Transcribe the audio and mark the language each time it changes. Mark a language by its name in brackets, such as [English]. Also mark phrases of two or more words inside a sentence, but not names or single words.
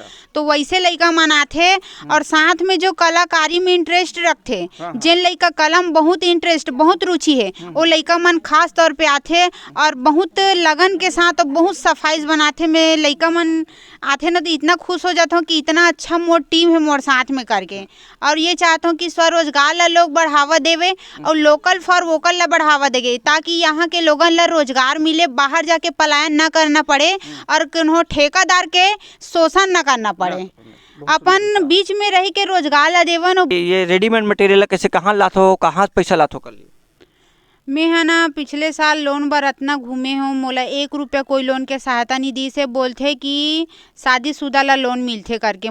[Chhattisgarhi] तो वैसे लड़का मन आथे और साथ में जो कलाकारी में इंटरेस्ट रखते, जिन लड़का कलम बहुत इंटरेस्ट बहुत रुचि है वो लड़का मन खास तौर पे आथे और बहुत लगन के साथ बहुत सफाई बनाते। में लड़का मन आते ना तो इतना खुश हो जाता हूँ कि इतना अच्छा मोर टीम है मोर साथ में करके, और ये चाहता हूँ कि स्वरोजगार ला लोग बढ़ावा देवे और [English] local for vocal [Chhattisgarhi] ला बढ़ावा देगे ताकि यहाँ के लोगन ला रोजगार मिले, बाहर जाके पलायन न करना पड़े और किन्हों ठेकेदार के शोषण न करना पड़े, अपन बीच में रह के रोजगार ला देवन। ये रेडीमेड मटेरियल कैसे कहाँ लाथो, कहाँ पैसा लाथो कर ली? मैं है ना पिछले साल लोन बर अतना घूमे हूँ, मोला 1 रुपया कोई लोन के सहायता नहीं दी से, बोलथे कि शादीशुदा ला लोन मिलथे करके।